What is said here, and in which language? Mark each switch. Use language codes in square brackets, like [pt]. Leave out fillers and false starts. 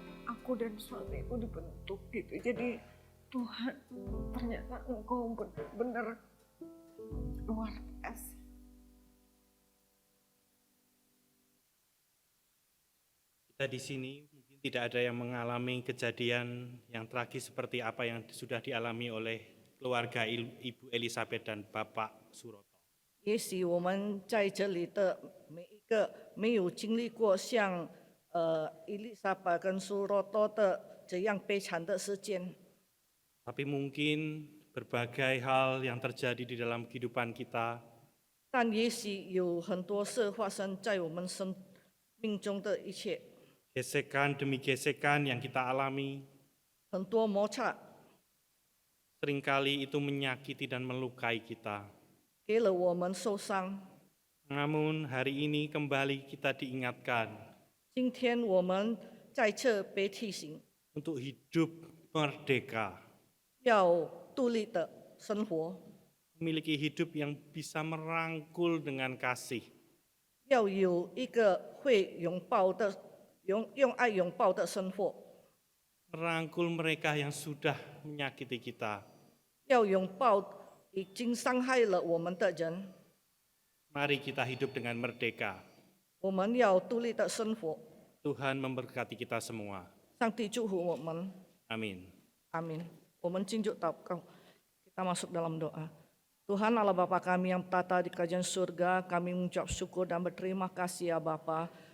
[id] Aku dan suamiku dibentuk gitu. Jadi Tuhan, ternyata engkau benar-benar luar biasa. Kita di sini mungkin tidak ada yang mengalami kejadian yang tragis seperti apa yang sudah dialami oleh keluarga Ibu Elizabeth dan Bapak Suroto. [zh] 也许我们在这里的每一个没有经历过像伊丽莎白跟苏罗多的这样悲惨的事件， [id] Tapi mungkin berbagai hal yang terjadi di dalam kehidupan kita [zh] 但也许有很多事发生在我们生命中的一切， [id] gesekan demi gesekan yang kita alami, [zh] 很多摩擦 [id] seringkali itu menyakiti dan melukai kita. [zh] 给了我们受伤。 [id] Namun hari ini kembali kita diingatkan [zh] 今天我们再次被提醒， [id] untuk hidup merdeka, [zh] 要独立的生活， [id] memiliki hidup yang bisa merangkul dengan kasih, [zh] 要有一个会拥抱的、用爱拥抱的生活， [id] merangkul mereka yang sudah menyakiti kita. [zh] 要拥抱已经伤害了我们的人。 [id] Mari kita hidup dengan merdeka. [zh] 我们要独立的生活。 [id] Tuhan memberkati kita semua. [zh] 上帝祝福我们， [id] Amin. [zh] 阿明。我们进入祷告， [id] kita masuk dalam doa. Tuhan Allah Bapa kami yang bertata di kerajaan surga, kami mengucap syukur dan berterima kasih ya Bapa.